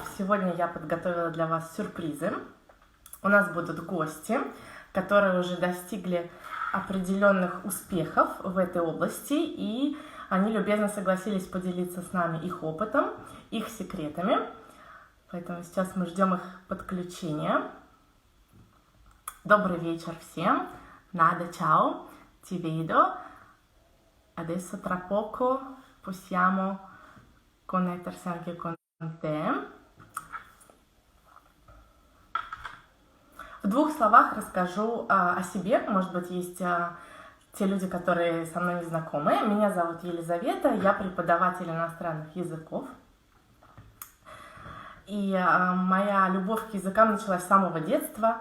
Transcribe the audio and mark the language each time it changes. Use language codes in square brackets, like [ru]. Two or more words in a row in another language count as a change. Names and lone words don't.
[ru] Сегодня я подготовила для вас сюрпризы. У нас будут гости, которые уже достигли определенных успехов в этой области, и они любезно согласились поделиться с нами их опытом, их секретами. Поэтому сейчас мы ждем их подключения. Добрый вечер всем. [it] Nada, ciao. Ti vedo. Adesso tra poco possiamo connettersi anche con te. [ru] В двух словах расскажу о себе. Может быть, есть те люди, которые со мной не знакомы. Меня зовут Елизавета, я преподаватель иностранных языков. И моя любовь к языкам началась с самого детства.